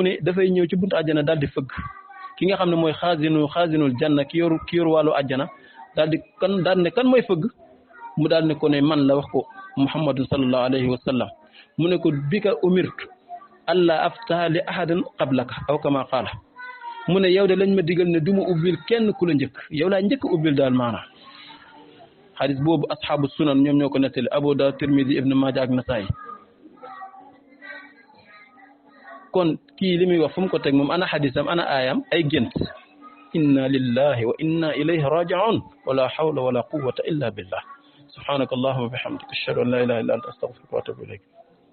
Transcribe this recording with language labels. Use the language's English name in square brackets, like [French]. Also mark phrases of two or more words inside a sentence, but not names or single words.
[Wolof] ne dafay ñëw ci buntu àjjana daal di fëgg ki nga xam ne mooy [Arabic] خازن الجنة [Wolof] ki yor wàllu àjjana daal ne kan mooy fëgg mu daal ne ko ne man la wax ko muhammadun [Arabic] صلى الله عليه وسلم [Wolof] mu ne ko [Arabic] بك أمرت ألا أفتح لأحد قبلك أو كما قال [Wolof] mu ne yow de lañ ma digal ne du ma ubbil kenn ku la njëkk yow laa njëkk ubbil daal maanaam xadis boobu [Arabic] أصحاب السنن [Wolof] ñoom ñoo ko nettali Abu Dawud Tirmidi Ibn Maaja ak Nasaayi kon kii li muy wax fu mu ko teg moom ana xadisam ana aayam ay gént [Arabic] إنا لله وإنا إليه راجعون ولا حول ولا قوة إلا بالله سبحانك اللهم وبحمدك أشهد أن لا إله إلا أنت أستغفرك وأتوب إليك